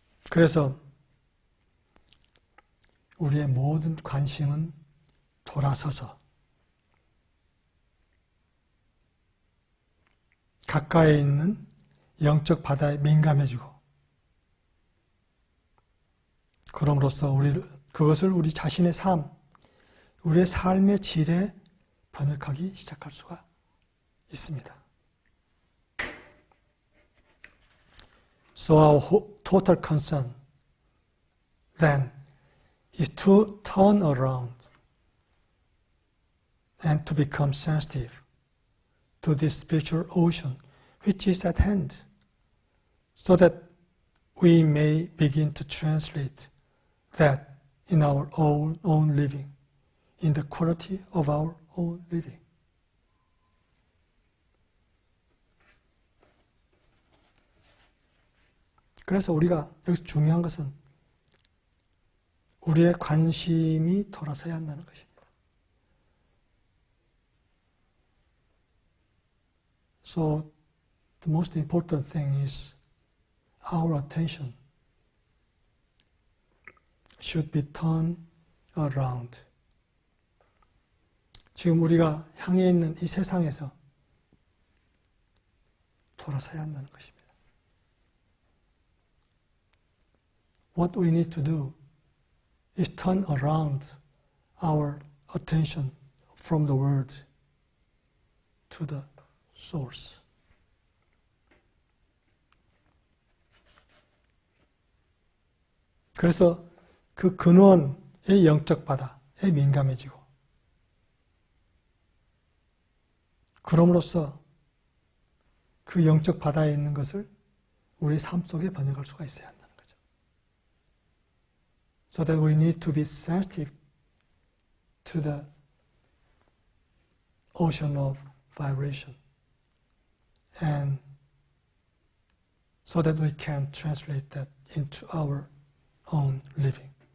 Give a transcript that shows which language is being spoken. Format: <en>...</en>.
<ko>그래서 우리의 모든 관심은 돌아서서 가까이 있는 영적 바다에 민감해지고 그럼으로써 그것을 우리 자신의 삶, 우리의 삶의 질에 번역하기 시작할 수가 있습니다.</ko> <en>So our total concern then is to turn around and to become sensitive to this spiritual ocean which is at hand, so that we may begin to translate that in our own living, in the quality of our own living.</en> <ko>그래서 우리가 여기서 중요한 것은 우리의 관심이 돌아서야 한다는 것입니다.</ko> <en>So the most important thing is our attention should be turned around.</en> <ko>지금 우리가 향해 있는 이 세상에서 돌아서야 한다는 것입니다.</ko> <en>What we need to do is turn around our attention from the world to the source.</en> <ko>그래서 그 근원의 영적 바다, 민감해지고 그럼으로써 그 영적 바다에 있는 것을 우리 삶 속에 번역할 수가 있어야 한다는 거죠.</ko> <en>So that we need to be sensitive to the ocean of vibration and so that we can translate that into our own living.</en>